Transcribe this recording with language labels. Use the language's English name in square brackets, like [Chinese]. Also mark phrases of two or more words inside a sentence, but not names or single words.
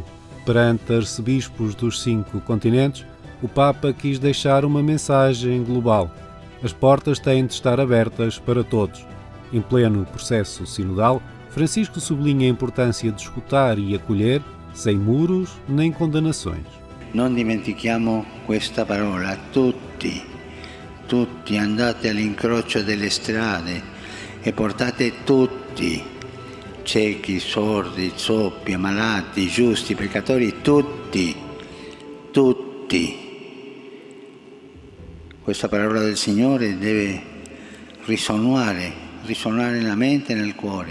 [Portuguese] Perante arcebispos dos 5 continentes, o Papa quis deixar uma mensagem global. As portas têm de estar abertas para todos. Em pleno processo sinodal, Francisco sublinha a importância de escutar e acolher, sem muros nem condenações. [Italian] Non dimentichiamo questa parola, tutti, andate all'incrocio delle strade e portate tutti ciechi, sordi, zoppi, ammalati, giusti, peccatori, tutti. Questa parola del Signore deve risuonare nella mente e nel cuore.